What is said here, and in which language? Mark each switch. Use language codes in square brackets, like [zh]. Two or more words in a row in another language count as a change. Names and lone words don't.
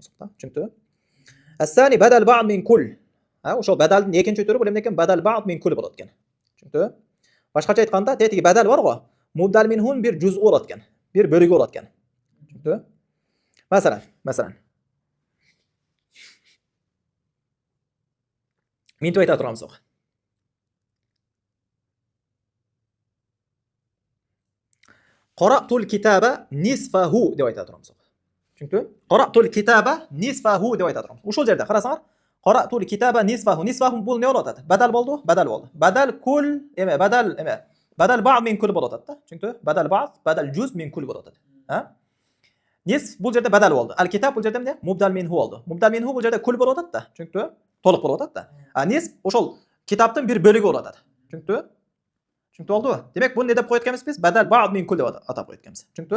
[ar] Çünkü الثاني بدل بعض من كل. [uz] Ha, o'sha badalning ikkinchi turi bo'limdan keyin [ar] بدل بعض من كل [uz] bo'ladi ekan. Çünkü boshqacha aytganda, tetiga badal bor-ku, [ar] مبدل منه [uz] bir juz'i bo'latgan, bir bo'ligi bo'latgan. Tushundingmi? Masalan. Men ayta turamiz. [ar] قرأت الكتاب نصفه [uz] deb ayta turamiz. Tushundingmi? [ar] قرأت الكتاب نصفه [uz] deb ayta turamiz. O'sha yerda qarasanglar, [ar] قرأت الكتاب نصفه. [uz] Nisfahu bu ne bo'latadi? Badal bo'ldi? Badal bo'ldi. Badal kul [ar] بدل بعض من كل [uz] bo'latadi-da. Tushundingmi? [ar] بدل بعض بدل جزء من كل [uz] bo'latadi. Ha? Nisf bu yerda badal bo'ldi. Al-kitab bu yerda [ar] مبدل منه [uz] bo'ldi. [ar] مبدل منه [uz] bu yerda kul bo'latadi-da. Tushundingmi? To'liq bo'latadi-da. Nisf o'sha kitobning bir bo'ligi bo'latadi. Tushundingmi? Tushunib oldingmi? Demak, buni ne deb qo'yayotganmiz biz? [ar] بدل بعض من كل [uz] deb atab qo'yayotganmiz. Tushundingmi?